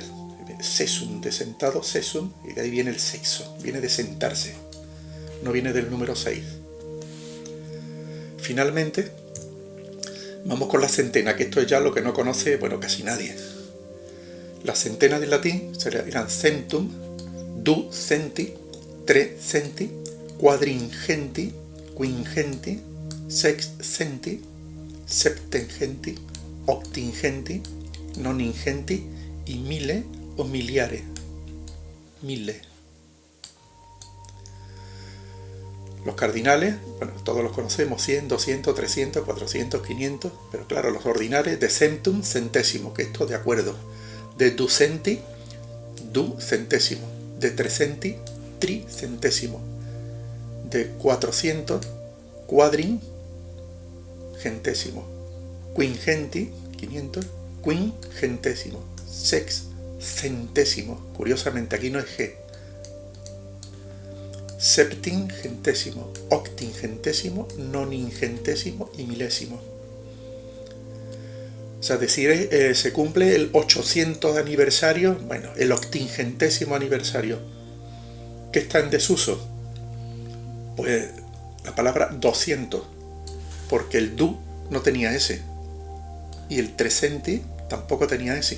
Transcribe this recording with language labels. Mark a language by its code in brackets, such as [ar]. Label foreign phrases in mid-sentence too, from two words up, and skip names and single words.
[es] Sesum, de sentado, sesum, y de ahí viene el sexo, viene de sentarse, no viene del número 6. Finalmente, vamos con la centena, que esto es ya lo que no conoce, bueno, casi nadie. Las centenas del latín eran [la] centum, ducenti, trecenti, quadringenti, quingenti, sexcenti, septengenti, octingenti, noningenti y mille o miliare. [es] Mille. Los cardinales, bueno, todos los conocemos, 100, 200, 300, 400, 500, pero claro, los ordinales de centum, centésimo, que esto de acuerdo. De ducenti, ducentésimo. De trecenti, tricentésimo. De 400, quadringentésimo. Quingenti, 500, quingentésimo. Sexcentésimo. Curiosamente, aquí no es G. Septingentésimo, octingentésimo, noningentésimo y milésimo. O sea, decir, se cumple el 800 aniversario, bueno, el octingentésimo aniversario. ¿Qué está en desuso? Pues la palabra 200, porque el du no tenía S y el trecenti tampoco tenía S.